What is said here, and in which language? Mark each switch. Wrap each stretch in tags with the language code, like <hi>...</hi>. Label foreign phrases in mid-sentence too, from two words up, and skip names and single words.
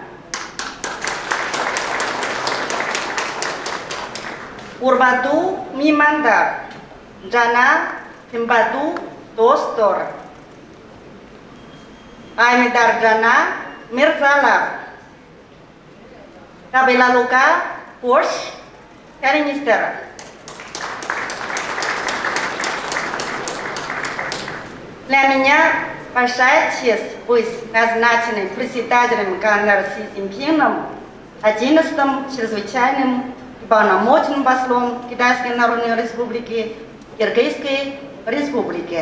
<ky>Урматтуу меймандар, жана кымбаттуу достор, айымдар жана мырзалар, кабылалууга кош келиңиздер.</ky> <ru>Для меня большая честь быть назначенным председателем КНР Си Цзиньпином, 11-м чрезвычайным и полномочным послом Китайской Народной Республики, Киргизской Республики.</ru>